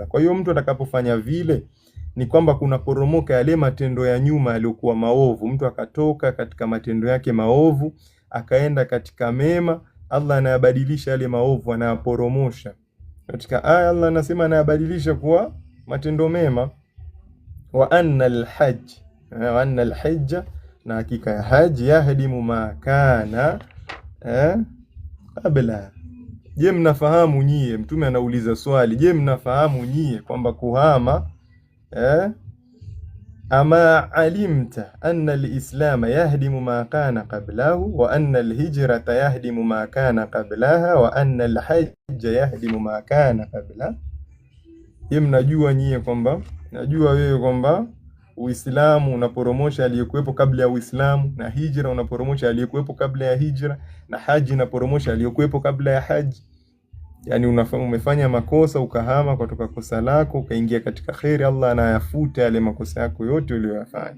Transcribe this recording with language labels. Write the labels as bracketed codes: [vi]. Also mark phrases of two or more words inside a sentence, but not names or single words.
[sw] Kwa hiyo mtu atakapofanya vile ni kwamba kuna poromoka yale matendo ya nyuma yaliokuwa maovu, mtu akatoka katika matendo yake maovu akaenda katika mema, Allah anayabadilisha yale maovu, anayaporomosha. Katika aya Allah anasema anayabadilisha kuwa matendo mema. [ar] وأن الحج, [sw] na hakika ya haji, [ar] يهدم ما كان قبل. [sw] Je, mnafahamu nyie? Mtume anauliza swali, je, mnafahamu nyie kwamba kuhama ama [ar] أعلمت أن الإسلام يهدم ما كان قبله وأن الهجرة تهدم ما كان قبلها وأن الحج يهدم ما كان قبل. [sw] Je, mnajua nyie kwamba, najua wewe kwamba Uislamu unaporomosha aliyekuwepo kabla ya Uislamu, na hijra unaporomosha aliyekuwepo kabla ya hijra, na haji unaporomosha aliyekuwepo kabla ya haji. Yani umefanya makosa ukahama kutoka kosa lako ukaingia katika khairi, Allah anayafuta yale makosa yako yote uliyofanya.